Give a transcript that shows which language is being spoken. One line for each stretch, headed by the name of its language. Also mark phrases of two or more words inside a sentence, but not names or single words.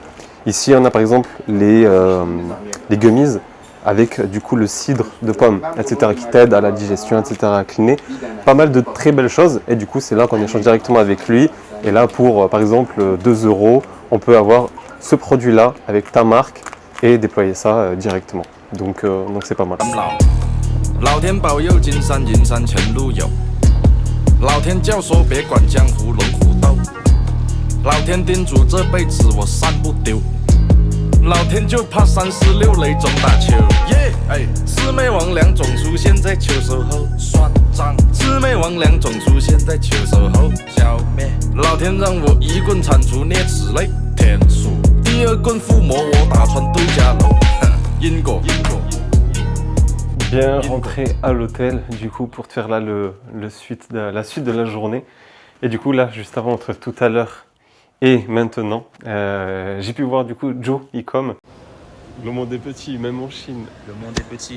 French: Ici, on a par exemple les gummies avec du coup le cidre de pomme, etc. qui t'aide à la digestion, etc. à cleaner. Pas mal de très belles choses. Et du coup, c'est là qu'on échange directement avec lui. Et là, pour par exemple 2 €, on peut avoir ce produit-là avec ta marque et déployer ça directement. Donc c'est pas mal.
Chinese: 老天保佑，金山银山前路有。老天教唆别管江湖龙虎斗。老天叮嘱这辈子我散不丢。老天就怕346雷中打球。耶，哎，魑魅魍魉总出现在秋收后。算账，魑魅魍魉总出现在秋收后。消灭，老天让我一棍铲除啮齿类。天数，第二棍附魔我打穿对家楼。因果。
French: Bien rentré à l'hôtel du coup pour te faire là la suite de la journée. Et du coup là juste avant entre tout à l'heure et maintenant j'ai pu voir du coup Joe Ecom. Le monde est petit même en Chine. Le monde est petit.